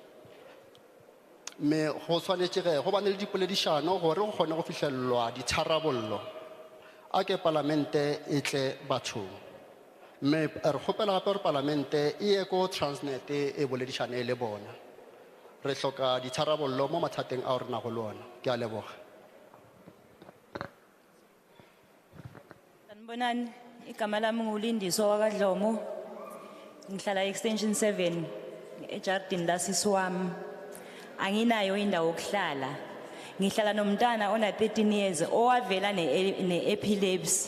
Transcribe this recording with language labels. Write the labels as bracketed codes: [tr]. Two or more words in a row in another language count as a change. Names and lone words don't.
[nso] Mme go tshwanetše go bane le dipoledišano gore go kgone go fihlellwa ditharabollo a ke palamente e tle bathong. Mme re kgopela gape gore palamente e ye ko Transnet e boledišane le bona. Re hloka ditharabollo mo mathateng a re nago le ona. Ke a leboga. [zu] Sanibonani, igama lami nguLindiso wakwaDlomo. Ngihlala extension 7 eJardini lasisi wami. Anginayo indawo yokuhlala. Ngihlala nomntana ona 13 years owavela ne-epilepsy.